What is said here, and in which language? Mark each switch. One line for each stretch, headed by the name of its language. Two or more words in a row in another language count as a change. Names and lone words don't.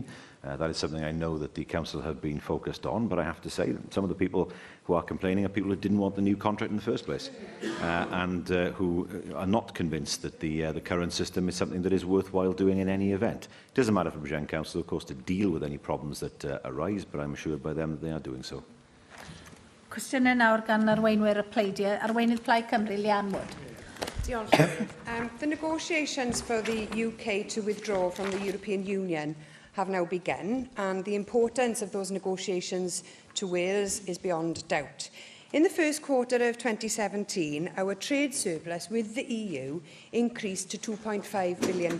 English: That is something I know that the Council have been focused on, but I have to say that some of the people who are complaining are people who didn't want the new contract in the first place and who are not convinced that the current system is something that is worthwhile doing in any event. It doesn't matter for Bridgend Council, of course, to deal with any problems that arise, but I'm assured by them that they are doing so.
Welsh: Cwestiynau nawr gan arweinwyr y pleidiau. Arweinydd Plaid Cymru, Lian Wood.
English: The negotiations for the UK to withdraw from the European Union have now begun, and the importance of those negotiations to Wales is beyond doubt. In the first quarter of 2017, our trade surplus with the EU increased to £2.5 billion.